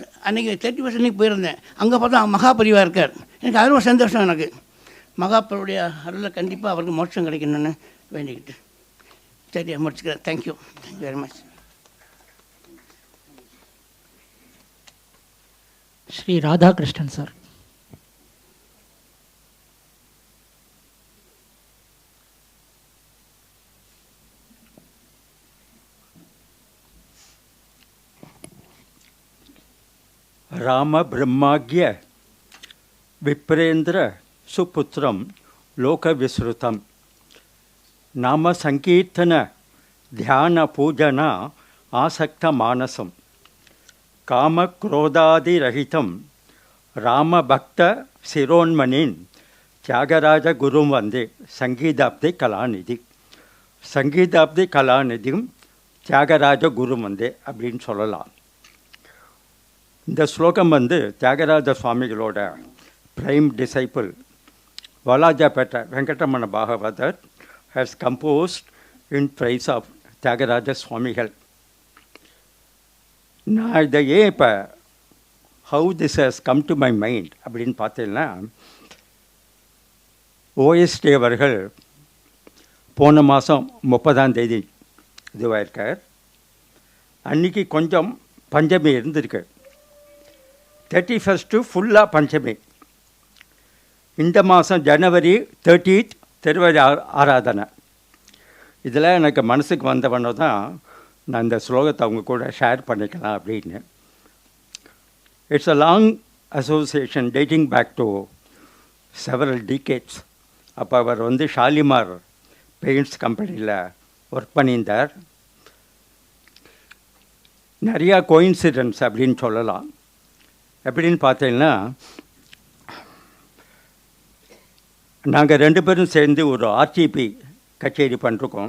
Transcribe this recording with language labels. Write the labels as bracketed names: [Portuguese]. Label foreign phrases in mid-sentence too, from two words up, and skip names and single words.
[Tamil] அன்றைக்கி 31st போயிருந்தேன். அங்கே பார்த்தா மகாபரிவா இருக்கார். எனக்கு அது ஒரு சந்தோஷம். எனக்கு மகாபருடைய அருளில் கண்டிப்பாக அவருக்கு மோட்சம் கிடைக்கணும்னு வேண்டிக்கிட்டு சரியாக முடிச்சுக்கிறேன். [English] Thank you very much. [Tamil] ஸ்ரீ ராதாகிருஷ்ணன் சார். [Sanskrit] राम ब्रह्माज्ञ विप्रेन्द्र सुपुत्रं लोकविश्रुतं नाम संकीर्तन ध्यान पूजन आसक्त मानसं काम क्रोधादिरहितं राम भक्त शिरोन्मणिन् त्यागराज गुरुं वन्दे संगीताब्दि कलानिधि संगीताब्दि कलानिधिं त्यागराज गुरुं वन्दे [Tamil] அப்படின்னு சொல்லலாம். இந்த ஸ்லோகம் வந்து தியாகராஜ சுவாமிகளோட [English] prime disciple [Tamil] வாலாஜாபேட்டை வெங்கடரமண பாகவதர் [English] has composed in praise of [Tamil] தியாகராஜ சுவாமிகள். நான் இதை ஏன் இப்போ [English] how this has come to my mind [Tamil] அப்படின்னு பார்த்தீங்கன்னா, ஓஎஸ்டி அவர்கள் போன மாதம் 30ஆம் தேதி இதுவாயிருக்கார். அன்றைக்கி கொஞ்சம் பஞ்சமி இருந்திருக்கு. 31st ஃபுல்லாக பஞ்சமி. இந்த மாதம் ஜனவரி 30th திருவடி ஆராதனை. இதில் எனக்கு மனசுக்கு வந்தவன தான் நான் இந்த ஸ்லோகத்தை அவங்க கூட ஷேர் பண்ணிக்கலாம் அப்படின்னு. [English] It's a long association dating back to several decades. [Tamil] அப்போ அவர் வந்து ஷாலிமார் பெயிண்ட்ஸ் கம்பெனியில் ஒர்க் பண்ணியிருந்தார். நிறையா கோயின்சிடென்ஸ் அப்படின்னு சொல்லலாம். எப்படின்னு பார்த்தீங்கன்னா, நாங்கள் 2 பேரும் சேர்ந்து ஒரு ஆர்டிபி கச்சேரி பண்ணிருக்கோம்.